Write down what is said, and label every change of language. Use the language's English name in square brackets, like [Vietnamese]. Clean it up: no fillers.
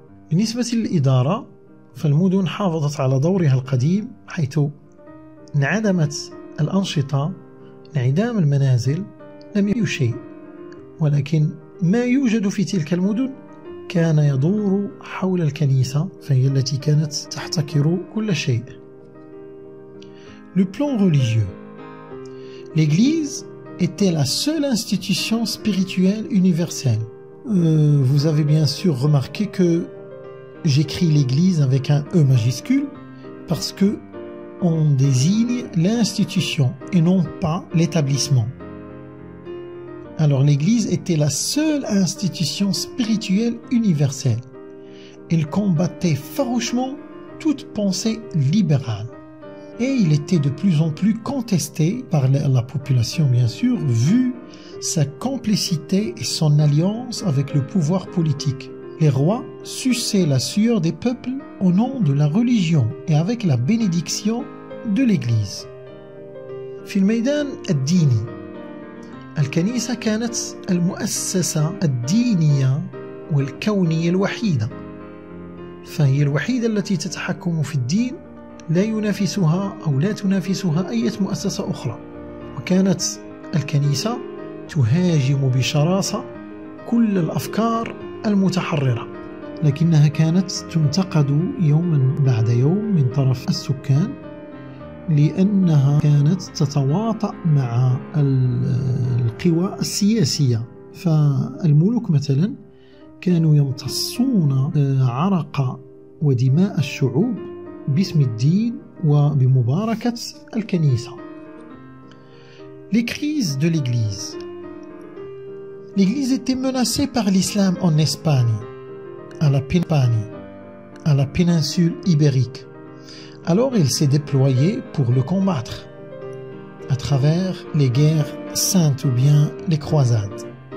[Arabic] بالنسبة للإدارة، فالمدن حافظت على دورها القديم، حيث انعدمت الأنشطة، انعدام المنازل، لم يوجد شيء. ولكن ما يوجد في تلك المدن كان يدور حول الكنيسة، فهي التي كانت تحتكر كل شيء. [French] Le plan religieux. L'Église était la seule institution spirituelle universelle. Vous avez bien sûr remarqué que j'écris l'Église avec un E majuscule parce que on désigne l'institution et non pas l'établissement. Alors l'Église était la seule institution spirituelle universelle. Elle combattait farouchement toute pensée libérale. et il était de plus en plus contesté par la population, bien sûr, vu sa complicité et son alliance avec le pouvoir politique. Les rois suçaient la sueur des peuples au nom de la religion et avec la bénédiction de l'Église. [Arabic] في الميدان الديني الكنيسة كانت المؤسسة الدينية والكونية الوحيدة، فهي الوحيدة التي تتحكم في الدين، لا ينافسها أو لا تنافسها أي مؤسسة أخرى. وكانت الكنيسة تهاجم بشراسة كل الأفكار المتحررة، لكنها كانت تنتقد يوما بعد يوم من طرف السكان لأنها كانت تتواطأ مع القوى السياسية. فالملوك مثلا كانوا يمتصون عرق ودماء الشعوب باسم الدين وبمباركة الكنيسة. [French] Les crises de l'Église. L'Église était menacée par l'islam en Espagne, à la péninsule ibérique. Alors il s'est déployé pour le combattre à travers les guerres saintes ou bien les croisades.